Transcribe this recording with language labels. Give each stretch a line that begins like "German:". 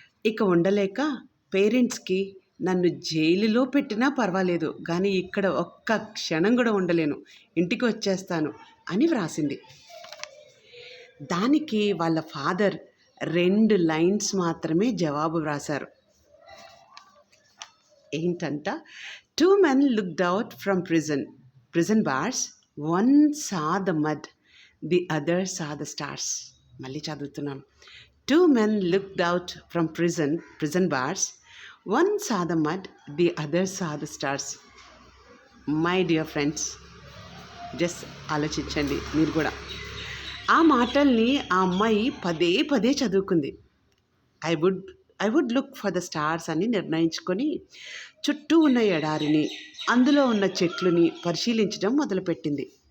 Telugu: ఇక ఉండలేక పేరెంట్స్కి నన్ను జైలులో పెట్టినా పర్వాలేదు, కానీ ఇక్కడ ఒక్క క్షణం కూడా ఉండలేను, ఇంటికి వచ్చేస్తాను అని వ్రాసింది. దానికి వాళ్ళ ఫాదర్ 2 లైన్స్ మాత్రమే జవాబు వ్రాశారు.
English: ఏంటంట, 2 men looked out from prison bars. One saw the mud, the other saw the stars. మళ్ళీ చదువుతున్నాను. 2 men looked out from prison bars. One saw the mud, the other saw the stars. My dear friends, just ఆలోచించండి మీరు కూడా.
Telugu: ఆ మాటల్ని ఆ అమ్మాయి పదే పదే చదువుకుంది. I would look for the stars అని నిర్ణయించుకొని చుట్టూ ఉన్న ఎడారిని, అందులో ఉన్న చెట్లుని పరిశీలించడం మొదలుపెట్టింది.